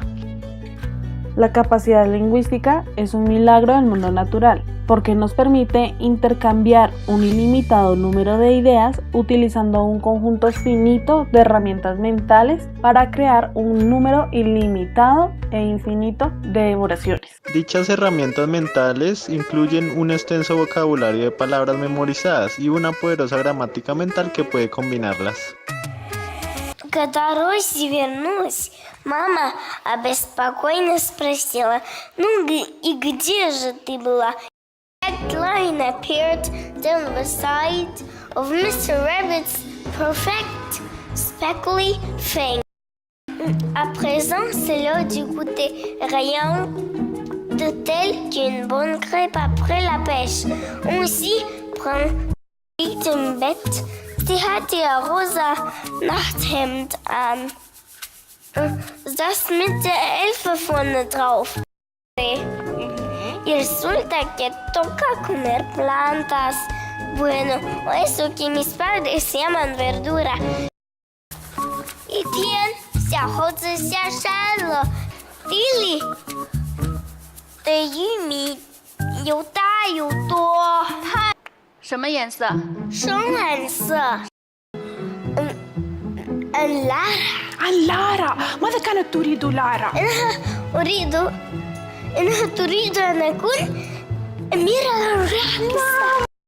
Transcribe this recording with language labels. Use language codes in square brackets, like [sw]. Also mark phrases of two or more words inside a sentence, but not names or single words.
[es] La capacidad lingüística es un milagro del mundo natural, porque nos permite intercambiar un ilimitado número de ideas utilizando un conjunto finito de herramientas mentales para crear un número ilimitado e infinito de oraciones. Dichas herramientas mentales incluyen un extenso vocabulario de palabras memorizadas y una poderosa gramática mental que puede combinarlas. [ru] Когда Рози вернулась, мама обеспокоенно спросила: «Ну и где же ты была?» [en] A line appeared down the side of Mr. Rabbit's perfect speckly fang. [fr] À présent, c'est l'heure du goûter. Rien de tel qu'une bonne crêpe après la pêche. On s'y prend [de] im Bett. Sie hatte ihr rosa Nachthemd an. Das mit der Elfe vorne drauf. [es] Y resulta que toca comer plantas. Bueno, eso que mis padres llaman verdura. [zh] 一天，小猴子下山了，地里的玉米又大又多。它什么颜色？深蓝色。 [ar] لارا ماذا كانت تريد لارا؟ إنها تريد أن أكون أميرة الراقصة.